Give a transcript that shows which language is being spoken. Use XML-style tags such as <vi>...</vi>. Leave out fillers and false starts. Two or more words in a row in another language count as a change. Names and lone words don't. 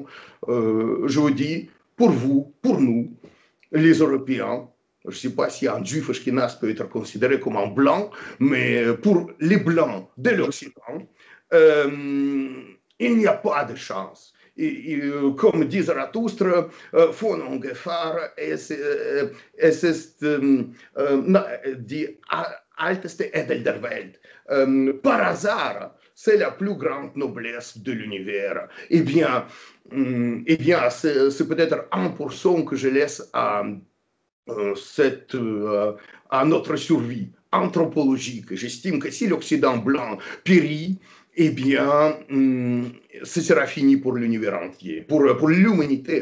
<fr>Je vous dis, pour vous, pour nous, les Européens, je ne sais pas si un juif ashkénaze peut être considéré comme un blanc, mais pour les blancs de l'Occident, il n'y a pas de chance. Comme dit</fr> <de>Zarathustre, von ungefähr, es ist die älteste Edel der Welt.</de> <fr>Par hasard, c'est la plus grande noblesse de l'univers. Eh bien c'est peut-être 1% que je laisse à notre survie anthropologique. J'estime que si l'Occident blanc périt, eh bien, ce sera fini pour l'univers entier, pour l'humanité.</fr>